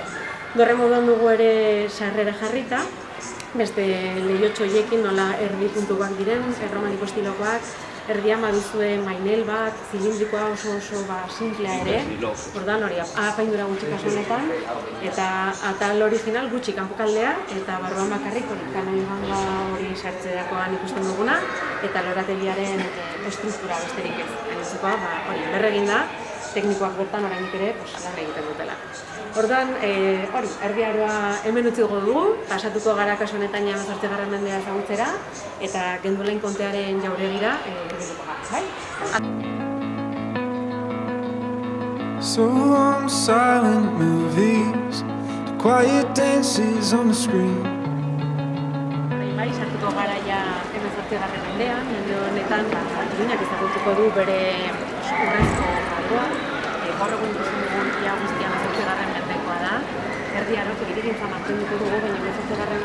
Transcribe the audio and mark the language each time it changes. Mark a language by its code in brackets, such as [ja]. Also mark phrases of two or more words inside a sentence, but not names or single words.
[eu] Dorre moduan dugu ere sarrera jarrita, beste lehiotxo horiekin nola erdi puntuak diren, erromaniko estilokoak, erdian baduzue mainel bat, zilindrikoa oso simplea ere, ordan hori apaindura gutxi kasu honetan, eta atal original gutxi kanpokaldea, eta barruan bakarrik hori kanoi ganga hori sartzerakoan ikusten duguna, eta lorategiaren estruktura besterik ez. Gainotzekoa, hori berregin da, teknikoak bertan orainik ere larra egiten dutela. Ordan, hori, Erdi Aroa hemen utziko dugu, pasatuko gara kasu honetan 18. mendea ezagutzera, eta Gendulain kontearen jauregira gehiago gara, bai? [en] So long silent movies, the quiet dances on the screen. [eu] Bai, sartuko gara ja 18. mendean, mende honetan, Iruñak ezagutuko du bere urrezko alboa, gaur egun ikusten dugun ia guztian 18. mendekoa da. Erdi Aroko hirigintza mantenduko dugu, baina 18.